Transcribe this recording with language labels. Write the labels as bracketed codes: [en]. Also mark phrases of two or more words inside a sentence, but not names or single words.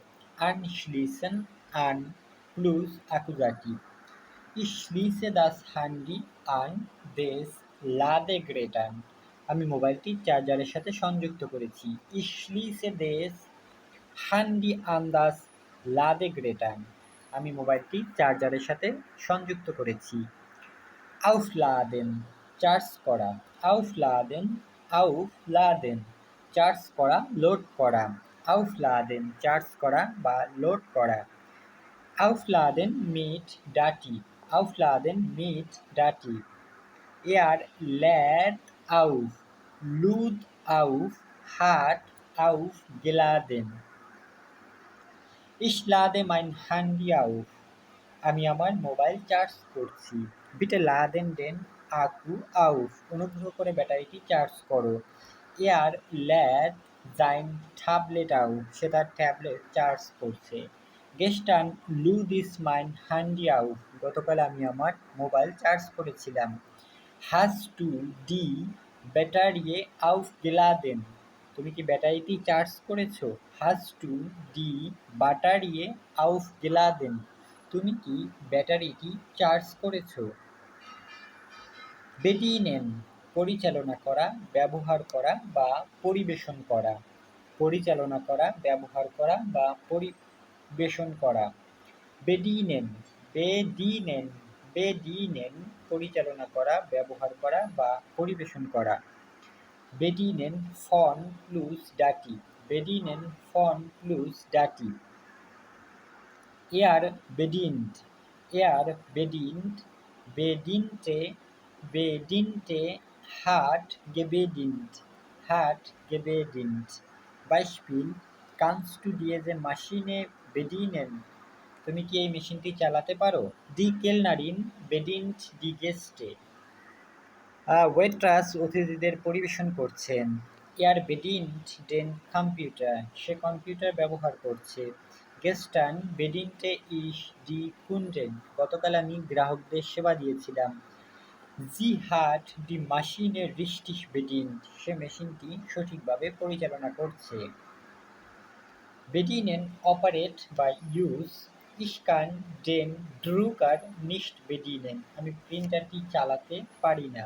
[de] Anschließen an plus Akkusativ. Ich schließe das Handy an des Ladegerät an. [bn] আমি মোবাইলটি চার্জারের সাথে সংযুক্ত করেছি। [de] Ich schließe des Handy an das Ladegerät an. [bn] আমি মোবাইলটি চার্জারের সাথে সংযুক্ত করেছি। Aufladen চার্জ করা। Aufladen চার্জ করা, লোড করা। Aufladen চার্জ করা বা লোড করা। [de] Aufladen mit Dativ. Aufladen mit Dativ. Er lädt auf, lud auf, hat aufgeladen. Ich lade mein Handy auf. [bn] আমি আমার মোবাইল চার্জ করছি। [de] Bitte laden den Akku auf. [bn] অনুগ্রহ করে ব্যাটারিটি চার্জ করো। [de] Er lädt sein Tablet auf. [bn] সে তার ট্যাবলেট চার্জ করছে। [de] Gestern lud ich mein Handy auf. [bn] গতকাল আমি আমার মোবাইল চার্জ করেছিলাম। [de] Hast du die Batterie aufgeladen? [bn] তুমি কি ব্যাটারিটি চার্জ করেছো? [de] Hast du die Batterie aufgeladen? [bn] তুমি কি ব্যাটারিটি চার্জ করেছো? Bedienen পরিচালনা করা, ব্যবহার করা বা পরিবেশন করা। পরিচালনা করা, ব্যবহার করা বা পরিবেশন করা। বেডিনেন পরিচালনা করা, ব্যবহার করা বা পরিবেশন করা। [de] Bedienen von plus Dativ. Bedienen von plus Dativ. Er bedient. Bediente, hat gebedient. Beispiel: Kannst du diese Maschine bedienen? [bn] তুমি কি এই মেশিনটি চালাতে পারো? [de] Die Kellnerin bedient die Gäste. [bn] ওয়েট্রাস অতিথিদের পরিবেশন করছেন। [de] Er bedient den Computer. [bn] সে কম্পিউটার ব্যবহার করছে। [de] Gestern bediente ich die Kunden. [bn] গতকাল আমি গ্রাহকদের সেবা দিয়েছিলাম। [de] Sie hat die Maschine richtig bedient. [bn] সে মেশিনটি সঠিকভাবে পরিচালনা করছে। [en] Bedienen operate by use. [de] Ich kann den Drucker nicht bedienen. [bn] আমি প্রিন্টারটি চালাতে পারি না।